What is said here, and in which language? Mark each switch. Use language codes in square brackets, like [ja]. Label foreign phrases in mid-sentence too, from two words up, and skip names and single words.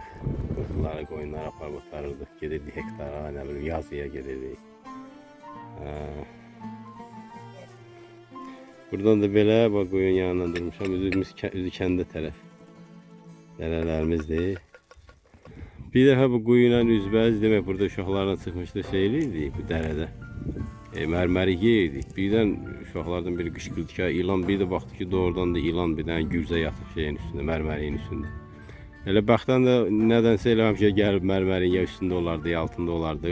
[tr] Kuzuları koyunlar [az] aparıp otarırdık. [tr] Gelirdik hektara, ne bileyim yazıya gelirdik. [az] Buradan da böyle bak koyun yanından durmuşam. [tr] Üzü kendi taraf. Derelerimizdir. [az] Bir defa bu quyuyla üzbəyiz demək burada uşaqlarla çıxmışdı şeyliydi bu dərədə. Mərmərik yeyirdik. Birdən uşaqlardan biri qışqırdı ki, ilan bir də baxdı ki, doğrudan da ilan bir dənə gürzə yatıb şeyin üstündə, mərməriyin üstündə. Elə baxdan da nədənsə elə həmişə gəlib mərmərin ya üstündə olardı, ya altında olardı.